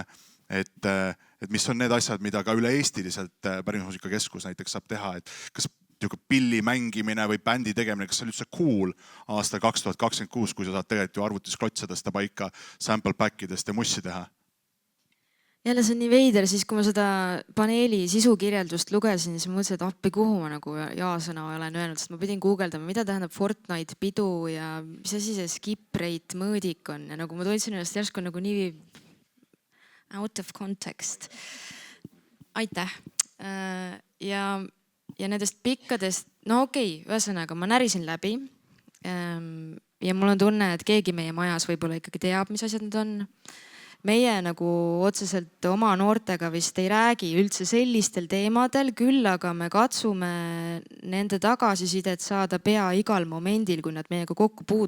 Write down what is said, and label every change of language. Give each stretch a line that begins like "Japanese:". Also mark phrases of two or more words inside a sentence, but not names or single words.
Estonian: Et mis on need asjad, mida ka üle-eestiliselt Pärimusmuusikakeskus näiteks saab teha, et kas pilli mängimine või bändi tegemine, kas see on üldse cool aastal 2026, kui sa saad tegelikult ju arvutis klotse tõsta paika
English: sample packidest
Estonian: ja mussi teha? Jälle see on nii veider, siis kui ma seda paneeli sisukirjeldust lugesin, siis ma mõtlesin, et appi kuhu ma nagu ja-sõna olen öelnud, sest ma pidin guugeldama, mida tähendab Fortnite pidu ja mis asi see
English: skip rate
Estonian: mõõdik on ja nagu ma tundsin ennast järsku nagu nii
English: out of context.
Estonian: Aitäh. Ja nendest pikkadest, no okei, ühesõnaga ma närisin läbi ja mul on tunne, et keegi meie majas võib-olla ikkagi teab, mis asjad need on. Meie nagu otseselt oma noortega vist ei räägi üldse sellistel teemadel, küll aga me katsume nende tagasisidet saada pea igal momendil, kui nad meiega kokku puutuvad.